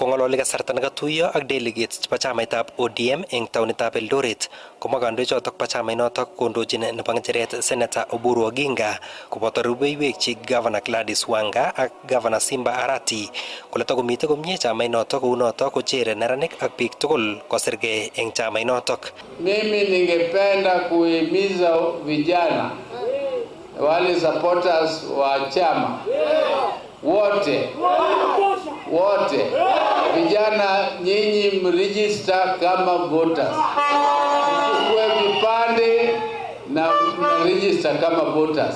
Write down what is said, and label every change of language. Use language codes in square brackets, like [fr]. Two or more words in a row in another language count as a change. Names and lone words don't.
[kln] Kongololi kasarta nekatuiyo ak delegates chebo chamaitab ODM eng taonitab Eldoret komwa kandoichotok bo chamainotok kondochin nebo ng'echeret Senator Oburu Oginga koboto rubeiwekchi Governor Gladys Wanga ak Governor Simba Arati kole takomitei komie chamainotok kounotok kochere neranik ak biik tugul kosirgei eng chamainotok. [sw] Mimi ningependa kuhimiza vijana wale supporters wa chama wote vijana nyinyi mregister kama voters, mchukue vipande na register kama voters.